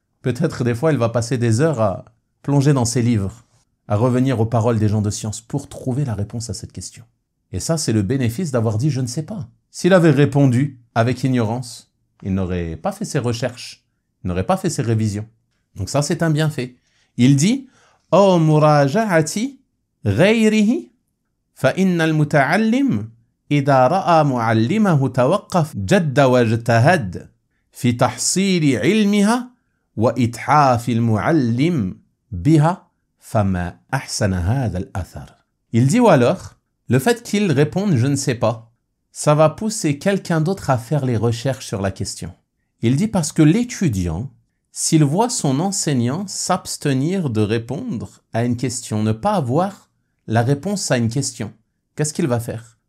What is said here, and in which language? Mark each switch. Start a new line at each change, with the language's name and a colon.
French: Peut-être des fois, il va passer des heures à plonger dans ses livres, à revenir aux paroles des gens de science pour trouver la réponse à cette question. Et ça, c'est le bénéfice d'avoir dit « je ne sais pas ». S'il avait répondu avec ignorance, il n'aurait pas fait ses recherches, il n'aurait pas fait ses révisions. Donc ça, c'est un bienfait. Il dit
Arabic: « أو مراجعة غيره فإن المتعلم إذا رأى معلمه توقف جد واجتهد في تحصيل علمها وإتحاف المعلم بها فما أحسن هذا الأثر ».
French: Il dit ou alors, le fait qu'il réponde « je ne sais pas », ça va pousser quelqu'un d'autre à faire les recherches sur la question. Il dit parce que l'étudiant, s'il voit son enseignant s'abstenir de répondre à une question, ne pas avoir la réponse à une question, qu'est-ce qu'il va faire?